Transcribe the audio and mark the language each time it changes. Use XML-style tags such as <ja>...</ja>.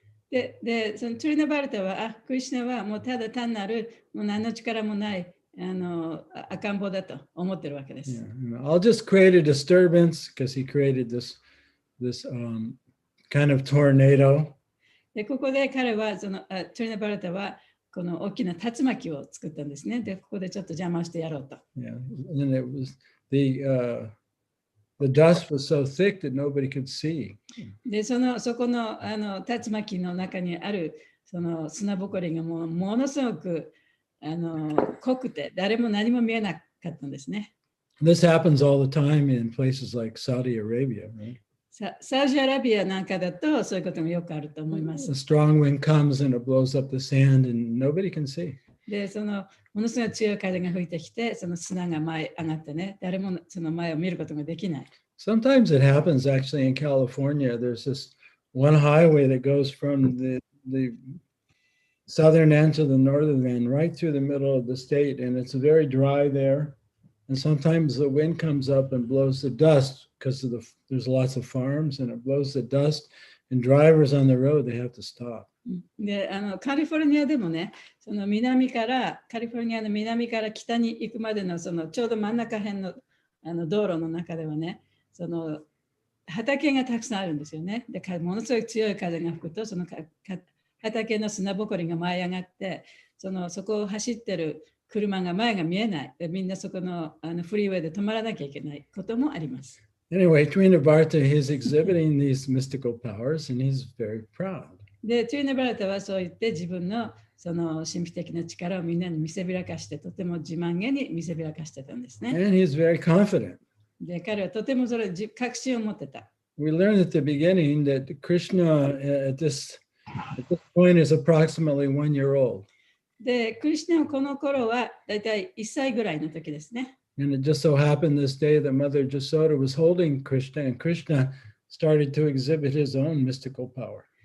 <ja>で、そのトゥリナバルタは、クリシュナはもうただ単なる、もう何の力もない赤ん坊だと思ってるわけです。</ja> <en>Yeah. I'll just create a disturbance because he created this kind of tornado.</en> <ja>で、ここで彼は、トゥリナバルタは、この大きな竜巻を作ったんですね。で、ここでちょっと邪魔をしてやろうと。</ja> <en>Yeah. And it was the dust was so thick that nobody could see.</en> <ja>で、そこの竜巻の中にあるその砂ぼこりがものすごく濃くて、誰も何も見えなかったんですね。</ja> <en>This happens all the time in places like Saudi Arabia, right?</en> <ja>サウジアラビアなんかだとそういうこともよくあると思いま</ja> <en>A</en> <ja>す。</ja> <en>strong wind comes and it blows up the sand and nobody can see.</en> <ja>で、ものすごい強い風が吹いてきて、その砂が前上がってね、誰もその前を見ることができない。</ja> <en>Sometimes it happens actually in California. There's this one highway that goes from the southern end to the northern end, right through the middle of the state, and it's very dry there. And sometimes the wind comes up and blows the dust because there's lots of farms, and it blows the dust. And drivers on the road, they have to stop.</en> <ja>で、カリフォルニアでもね、カリフォルニアの南から北に行くまでのちょうど真ん中辺の道路の中ではね、畑がたくさんあるんですよね。で、ものすごい強い風が吹くと、畑の砂ぼこりが舞い上がって、そこを走ってる車が前が見えない。で、みんなそこのフリーウェイで止まらなきゃいけないこともあります。</ja> <en>Anyway, Trinavarta, he's exhibiting these mystical powers and he's very proud.</en> <ja>で、トゥリナバルタはそう言って自分の神秘的な力をみんなに見せびらかして、とても自慢げに見せびらかしてたんですね。</ja> <en>And he's very confident.</en> <ja>で、彼はとてもそれ確信を持ってた。</ja> <en>We learned at the beginning that Krishna at this point is approximately 1 year old.</en> <ja>で、クリシュナはこの頃はだいたい1歳ぐらいの時ですね。</ja> <en>And it just so happened this day that Mother Jasoda was holding Krishna, and Krishna started to exhibit his own mystical power.</en>